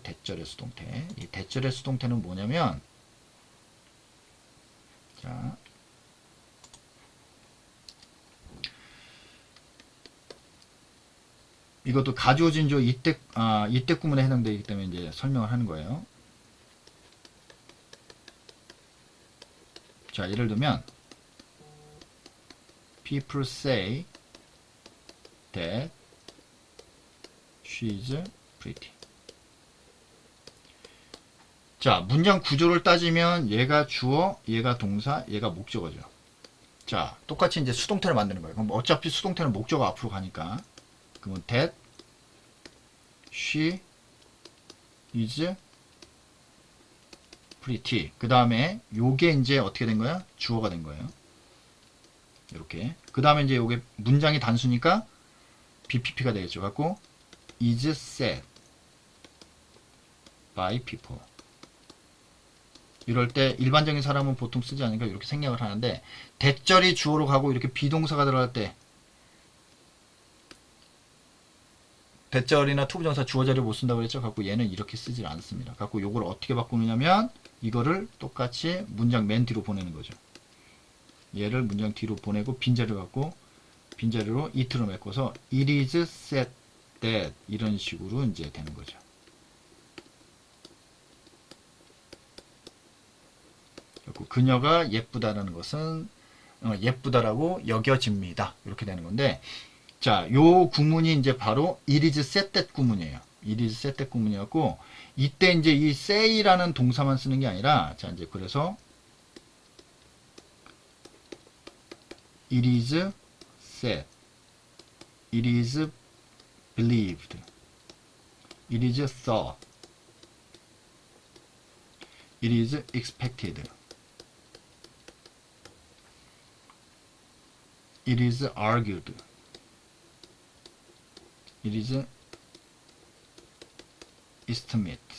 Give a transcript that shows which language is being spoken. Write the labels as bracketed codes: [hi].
[ko] 대절의 수동태. 이 대절의 수동태는 뭐냐면 자, 이것도 가주어진조 이때 구문에 해당되기 때문에 이제 설명을 하는 거예요. 자, 예를 들면 [en] people say that she is pretty. [ko] 자, 문장 구조를 따지면 얘가 주어, 얘가 동사, 얘가 목적어죠. 자, 똑같이 이제 수동태를 만드는 거예요. 그럼 어차피 수동태는 목적어 앞으로 가니까. 그러면 [en] that she is pretty. [ko] 그 다음에 요게 이제 어떻게 된 거야? 주어가 된 거예요. 이렇게. 그 다음에 이제 요게 문장이 단수니까 BPP가 되겠죠. 갖고 [en] is said by people. [ko] 이럴 때 일반적인 사람은 보통 쓰지 않으니까 이렇게 생략을 하는데 대절이 주어로 가고 이렇게 비동사가 들어갈 때 대절이나 투부정사 주어자를 못 쓴다고 그랬죠. 갖고 얘는 이렇게 쓰질 않습니다. 갖고 요걸 어떻게 바꾸느냐면 이거를 똑같이 문장 맨 뒤로 보내는 거죠. 얘를 문장 뒤로 보내고 빈자리를 갖고 빈자리로 it로 메꿔서 [en] it is said that [ko] 이런 식으로 이제 되는 거죠. 그리고 그녀가 예쁘다라는 것은 예쁘다라고 여겨집니다. 이렇게 되는 건데, 자, 요 구문이 이제 바로 [en] it is said that [ko] 구문이에요. [en] it is said that [ko] 구문이었고, 이때 이제 이 say라는 동사만 쓰는 게 아니라, 자, 이제 그래서 [en] it is said, it is believed, it is thought, it is expected, it is argued, it is estimated.